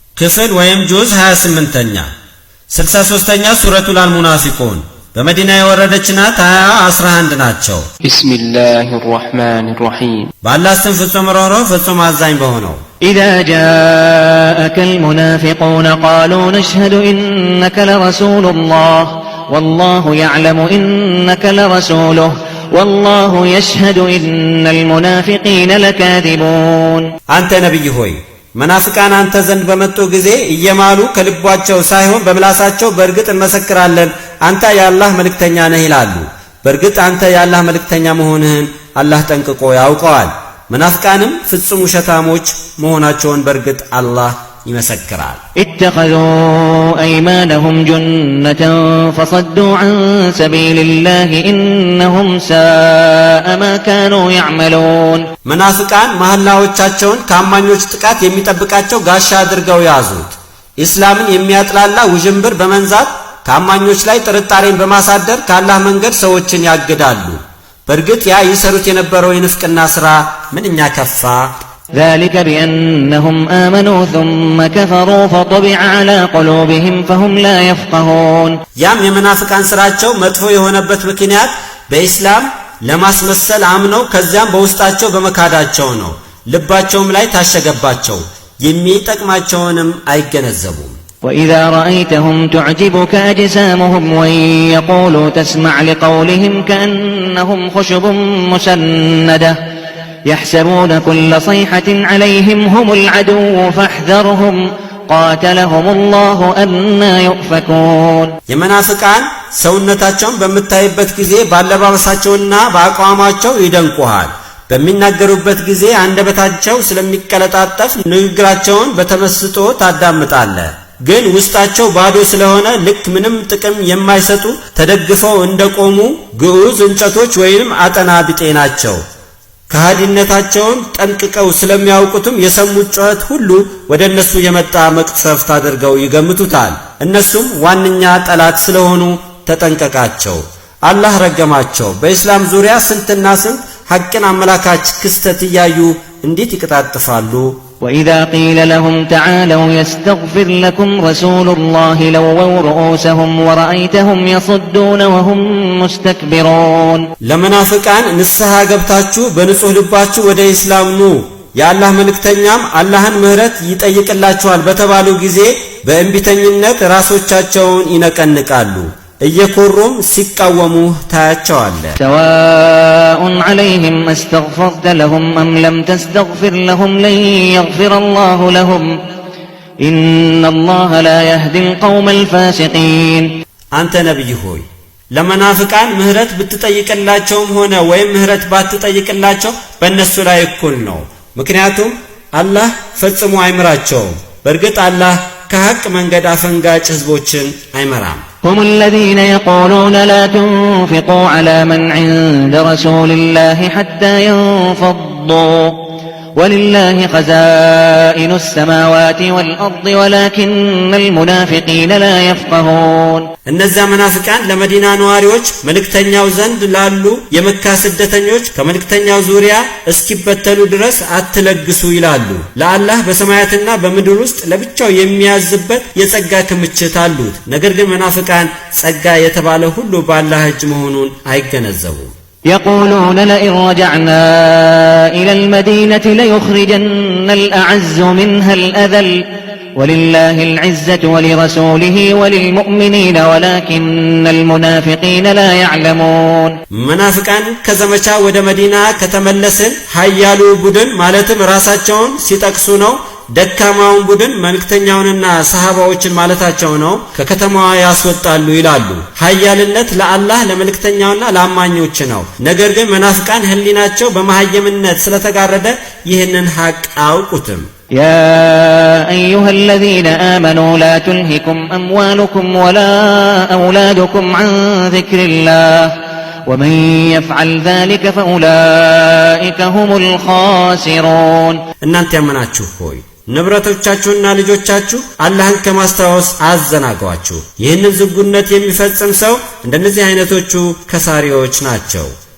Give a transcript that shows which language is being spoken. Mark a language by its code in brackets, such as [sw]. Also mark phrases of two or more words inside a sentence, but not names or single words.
[am] ክፍል ወይም ጁዝ 28ኛ 63ኛ ሱረቱል አልሙናፊቁን በመዲና የወረደች ናት። 11 ናቸው። [ar] بسم الله الرحمن الرحيم [am] በአላህ ስም ፍጹም ርኅሩህ ፍጹም አዛኝ በሆነው [ar] إذا جاءك المنافقون قالوا نشهد إنك لرسول الله والله يعلم إنك لرسوله والله يشهد إن المنافقين لكاذبون [am] አንተ ነብይ ሆይ መናፍቃን አንተ ዘንድ በመጡ ጊዜ እየማሉ ከልባቸው ሳይሆን በምላሳቸው በርግጥ እንመሰክራለን አንተ የአላህ መልእክተኛ ነህ ይላሉ። በርግጥ አንተ የአላህ መልእክተኛ መሆንህን አላህ ጠንቅቆ ያውቀዋል። መናፍቃንም ፍጹም ውሸታሞች መሆናቸውን በርግጥ አላህ ይመሰክራል። [ar] اتخذوا أيمانهم جنة فصدوا عن سبيل الله إنهم ساء ما كانوا يعملون [am] መናፍቃን መሐላዎቻቸውን ከአማኞች ጥቃት የሚጠብቃቸው ጋሻ አድርገው ያዙት። ኢስላምን የሚያጥላላ ውዥንብር በመንዛት ከአማኞች ላይ ጥርጣሬን በማሳደር ከአላህ መንገድ ሰዎችን ያግዳሉ። በርግጥ ያ ይሰሩት የነበረው የንፍቅና ሥራ ምንኛ ከፋ። [ar] ذلك بأنهم آمنوا ثم كفروا فطبع على قلوبهم فهم لا يفقهون [am] ያም የመናፍቃን ሥራቸው መጥፎ የሆነበት ምክንያት በኢስላም ለማስመሰል አምነው ከዚያም በውስጣቸው በመካዳቸው ነው። ልባቸውም ላይ ታሸገባቸው የሚጠቅማቸውንም አይገነዘቡም። [ar] وإذا رأيتهم تعجبك أجسامهم وإن يقولوا تسمع لقولهم كأنهم خشب مسندة يحسبون كل صيحة عليهم هم العدو فاحذرهم قاتلهم الله أنا يؤفكون [am] የመናፍቃን ሰውነታቸውን በመታየበት ጊዜ ባለባበሳቸውና በአቋማቸው ይደንቁሃል። በሚናገሩበት ጊዜ አንደበታቸው ስለሚቀለጣጠፍ ንግግራቸውን በተመስጦ ታዳምጣለህ። ግን ውስጣቸው ባዶ ስለሆነ ልክ ምንም ጥቅም የማይሰጡ ተደግፈው እንደቆሙ ግዑዝ እንጨቶች ወይም አጠና ቢጤ ናቸው። ከሃዲነታቸውን ጠንቅቀው ስለሚያውቁትም የሰሙት ጩኸት ሁሉ ወደ እነሱ የመጣ መቅሰፍት አድርገው ይገምቱታል። እነሱም ዋነኛ ጠላት ስለሆኑ ተጠንቀቃቸው። አላህ ረገማቸው። በእስላም ዙሪያ ስንትና ስንት ሐቅን አመላካች ክስተት እያዩ እንዴት ይቀጣጥፋሉ። [ar] وإذا قيل لهم تعالوا يستغفر لكم رسول الله لووا رؤوسهم ورأيتهم يصدون وهم مستكبرون [am] ለመናፍቃን ንስሐ ገብታችሁ በንጹህ ልባችሁ ወደ ኢስላም ኑ የአላህ መልእክተኛም አላህን ምህረት ይጠይቅላችኋል በተባሉ ጊዜ በእንቢተኝነት ራሶቻቸውን ይነቀንቃሉ። እየኮሩም ሲቃወሙ ታያቸዋለህ። [ar] سواء عليهم استغفرت لهم أم لم تستغفر لهم لن يغفر الله لهم إن الله لا يهدي القوم الفاسقين [am] አንተ ነብይ ሆይ ለመናፍቃን ምህረት ብትጠይቅላቸውም ሆነ ወይም ምህረት ባትጠይቅላቸው በእነሱ ላይ እኩል ነው። ምክንያቱም አላህ ፈጽሞ አይምራቸውም። በርግጥ አላህ ከሐቅ መንገድ አፈንጋጭ ህዝቦችን አይመራም። [ar] هم الذين يقولون لا تنفقوا على من عند رسول الله حتى ينفضوا ولله خزائن السماوات والأرض ولكن المنافقين لا يفقهون [am] እነዚያ መናፍቃን ለመዲና ነዋሪዎች መልእክተኛው ዘንድ ላሉ የመካ ስደተኞች ከመልእክተኛው ዙሪያ እስኪበተሉ ድረስ አትለግሱ ይላሉ። ለአላህ በሰማያትና በምድር ውስጥ ለብቻው የሚያዝበት የጸጋ ክምችት አሉት። ነገር ግን መናፍቃን ጸጋ የተባለ ሁሉ በአላህ እጅ መሆኑን አይገነዘቡም። [ar] يقولون لئن رجعنا إلى المدينة ليخرجن الأعز منها الأذل ولله العزة ولرسوله وللمؤمنين ولكن المنافقين لا يعلمون منافقان كزمچا [am] ወደ መዲና ከተመለስን ኃያሉ ቡድን ማለትም ራሳቸውን ሲጠቅሱ ነው። ደካማውን ቡድን መልእክተኛውንና ሰሃባዎችን ማለታቸው ነው ከከተማዋ ያስወጣሉ ይላሉ። ኃያልነት ለአላህ ለመልእክተኛውና ለአማኞች ነው። ነገር ግን መናፍቃን ህሊናቸው በመሐየምነት ስለተጋረደ ይህንን ሐቅ አያውቁትም። [ar] يا أيها الذين آمنوا لا تلهكم أموالكم ولا أولادكم عن ذكر الله ومن يفعل ذلك فأولئك هم الخاسرون [am] እናንተ ያመናችሁ ሆይ ንብረቶቻችሁና ልጆቻችሁ አላህን ከማስታወስ አዘናጓችሁ። ይህንን ዝጉነት የሚፈጽም ሰው እንደነዚህ አይነቶቹ ከሳሪዎች ናቸው።